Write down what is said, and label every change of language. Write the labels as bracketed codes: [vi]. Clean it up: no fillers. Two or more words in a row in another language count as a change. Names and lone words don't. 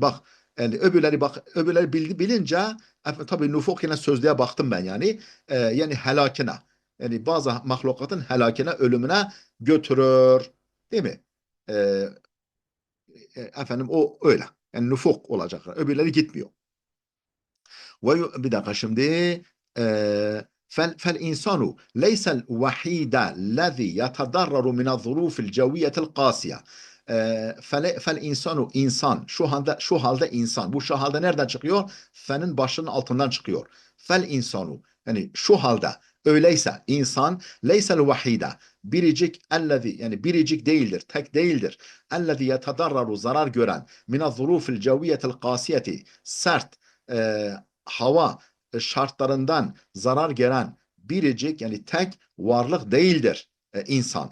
[tr] Bak yani öbürleri bilince tabii nufuk yine sözlüğe baktım ben yani yani helakine yani bazı mahlukatın helakine ölümüne götürür değil mi? E, efendim o öyle. Yani nufuk olacak. Öbürleri gitmiyor. Bir dakika şimdi [ar] فالإنسان ليس الوحيد الذي يتضرر من الظروف الجوية القاسية. [tr] فالإنسان insan şu halde insan bu şu halde nereden çıkıyor? Fenin başının altından çıkıyor. [ar] فالإنسان [tr] yani şu halde öyleyse insan [ar] ليس الوحيد [tr] biricik ellezi yani biricik değildir tek değildir [ar] الذي يتضرر [tr] zarar gören [ar] من الظروف الجوية القاسية [tr] sert e, hava şartlarından zarar gören biricik yani tek varlık değildir insan.